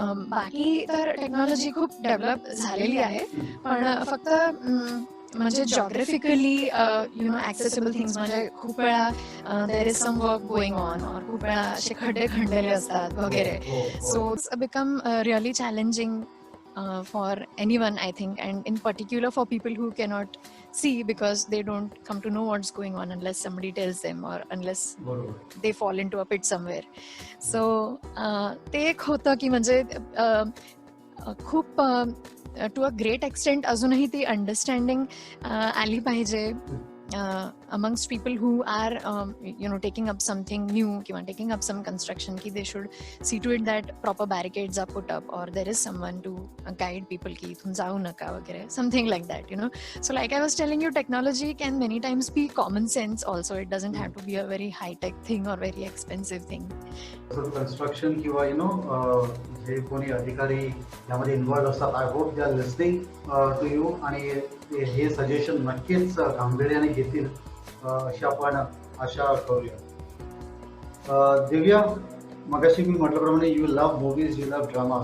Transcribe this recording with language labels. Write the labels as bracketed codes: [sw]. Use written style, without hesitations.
[mr] बाकी तर टेक्नॉलॉजी खूप डेव्हलप झालेली आहे पण फक्त म्हणजे [en] geographically accessible things [mr] म्हणजे खूप वेळा [en] there is some work going on [mr] और खूप वेळा असे खड्डे खंडलेले असतात वगैरे. [en] So it's become really challenging for anyone I think and in particular for people who cannot see because they don't come to know what's going on unless somebody tells them or unless they fall into a pit somewhere. So [mr] ते एक होतं की म्हणजे खूप [en] to a great extent [mr] अजूनही ती understanding आली पाहिजे [en] amongst people who are taking up something new [mr] किंवा [en] taking up some construction की they should see to it that proper barricades are put up or there is someone to guide people [mr] की इथून जाऊ नका वगैरे [en] something like that. So like I was telling you, technology can many times be common sense also. It doesn't have to be a very high tech thing or very expensive thing. [mr] Construction किंवा जे कोणी अधिकारी यामध्ये involve असतात [en] I hope they are listening to you [mr] आणि हे suggestion नक्कीच गांभीर्याने घेतील अशी आपण आशा करूया. दिव्या, मगाशी मी म्हटल्याप्रमाणे [en] You love movies, you love drama.